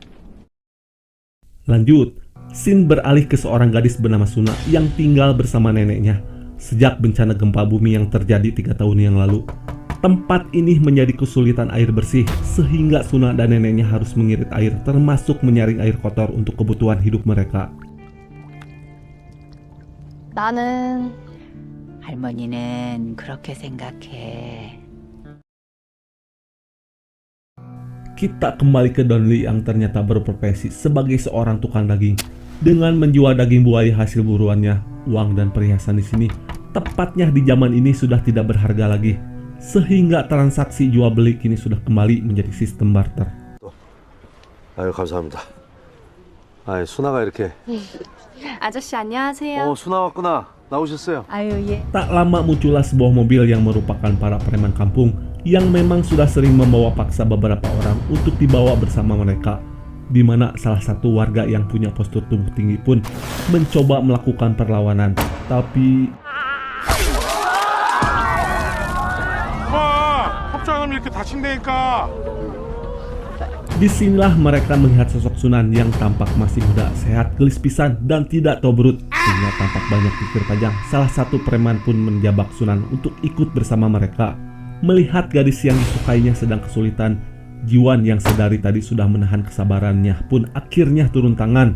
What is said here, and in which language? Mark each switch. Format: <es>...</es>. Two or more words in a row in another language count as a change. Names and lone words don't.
<id>Lanjut, scene beralih ke seorang gadis bernama Suna yang tinggal bersama neneknya sejak bencana gempa bumi yang terjadi 3 tahun yang lalu. Tempat ini menjadi kesulitan air bersih sehingga Suna dan neneknya harus mengirit air termasuk menyaring air kotor untuk kebutuhan hidup mereka.</id> <ko>나는 할머니는 그렇게 생각해.</ko> <id>Kita kembali ke Don Lee yang ternyata berprofesi sebagai seorang tukang daging. Dengan menjual daging buaya hasil buruannya, uang dan perhiasan di sini, tepatnya di zaman ini sudah tidak berharga lagi. Sehingga transaksi jual beli kini sudah kembali menjadi sistem barter.</id> <ko>아유, 감사합니다. 아, 수나가 이렇게. 아저씨 안녕하세요. 수나 왔구나. 나오셨어요. 아유 예.</ko> <id>Tak lama muncullah sebuah mobil yang merupakan para preman kampung yang memang sudah sering membawa paksa beberapa orang untuk dibawa bersama mereka, di mana salah satu warga yang punya postur tubuh tinggi pun mencoba melakukan perlawanan, tapi</id> <ko>합장하면 이렇게 다친다니까.</ko> <id>disinilah mereka melihat sosok Sunan yang tampak masih muda, sehat,</id> <su>gelis pisan,</su> <id>dan tidak tobrut, sehingga tampak banyak pikir panjang. Salah satu preman pun menjabak Sunan untuk ikut bersama mereka. Melihat gadis yang disukainya sedang kesulitan, Jiwan yang sedari tadi sudah menahan kesabarannya pun akhirnya turun tangan.</id>